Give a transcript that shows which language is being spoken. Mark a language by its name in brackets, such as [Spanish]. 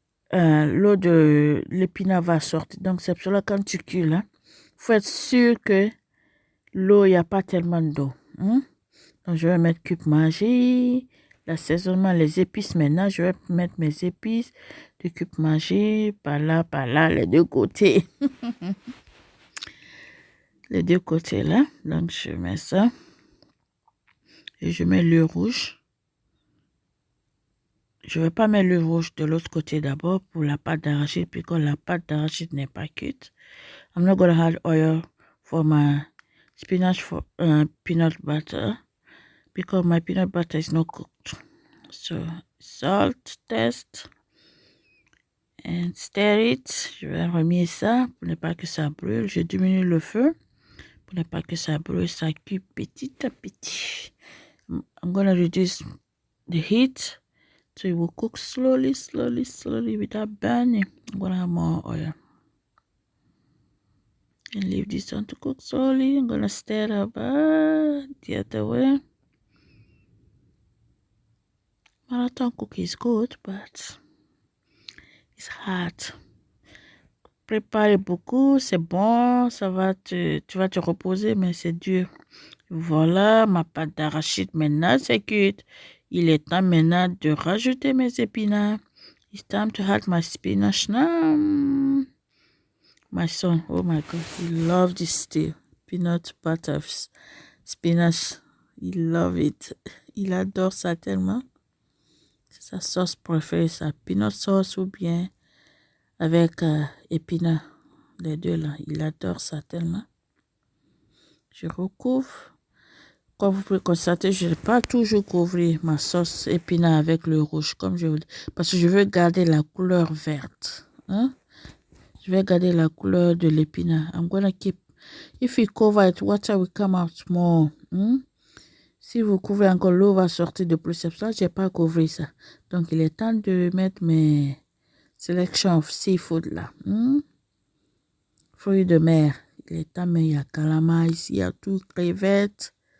[French] L'eau de l'épinard va sortir. Donc c'est pour cela quand tu cuis là, faut être sûr que l'eau, il n'y a pas tellement d'eau. Donc je vais mettre cube magie. L'assaisonnement, les épices maintenant, je vais mettre mes épices de cube magie, par là, les deux côtés. Les deux côtés là. Donc je mets ça. Et je mets le rouge. Je ne vais pas mettre le rouge de l'autre côté d'abord pour la pâte d'arachide, parce que la pâte d'arachide n'est pas cuite. [English] I'm not going to add oil for my spinach for peanut butter, because my peanut butter is not cooked. So salt test and stir it. [French] Je vais remettre ça pour ne pas que ça brûle. Je diminue le feu pour ne pas que ça brûle. Ça cuit petit à petit. [English] I'm going to reduce the heat so it will cook slowly without burning. I'm going to have more oil. And leave this on to cook slowly. I'm going to stir it up the other way. Marathon cookie is good, but it's hard. [French] Prépare beaucoup, c'est bon, ça va tu vas te reposer, mais c'est dur. Voilà, ma pâte d'arachide maintenant, c'est cuite. Il est temps maintenant de rajouter mes épinards. [English] It's time to add my spinach now. My son, oh my God, he loves this stew. Peanut butter spinach, he loves it. [French] Il adore ça tellement. C'est sa sauce préférée, sa [English] peanut sauce [French] ou bien avec épinards. Les deux là, il adore ça tellement. Je recouvre. Comme vous pouvez constater, je n'ai pas toujours couvert ma sauce épinard avec le rouge, comme je vous dis, parce que je veux garder la couleur verte. Hein? Je vais garder la couleur de l'épinard. [English] I'm gonna keep. If you cover it, water will come out more. [French] Si vous couvrez encore, l'eau va sortir de plus. C'est pour ça que je n'ai pas couvert ça. Donc, il est temps de mettre mes [English] selection of seafood [French] là. Fruits de mer. Il est temps, mais il y a calamar ici, il y a tout, crevettes.